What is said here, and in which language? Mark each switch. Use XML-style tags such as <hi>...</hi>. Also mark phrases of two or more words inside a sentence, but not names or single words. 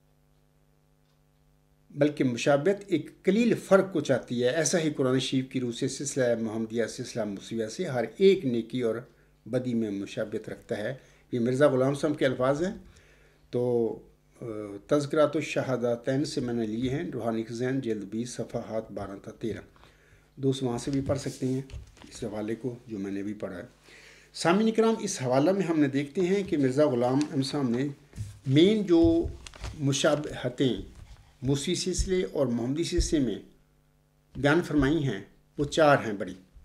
<ur>ایسا ہی قرآن شریف کی روح سے سلسلہ محمدیہ سلسلہ موسویہ سے ہر ایک نیکی اور بدی میں مشابہت رکھتا ہے۔ یہ مرزا غلام صاحب کے الفاظ ہیں، تو تذکرات الشہادتین سے میں نے لیے ہیں، روحانی خزین جلد 20 صفحات 12 تا 13، دوست وہاں سے بھی پڑھ سکتے ہیں اس حوالے کو جو میں نے بھی پڑھا ہے۔ سامعین کرام، اس حوالہ میں ہم نے دیکھتے ہیں کہ مرزا غلام احمد صاحب نے مین جو مشابہتیں موسوی سلسلے اور محمدی سلسلے میں بیان فرمائی ہیں وہ 4 ہیں بڑی۔</ur>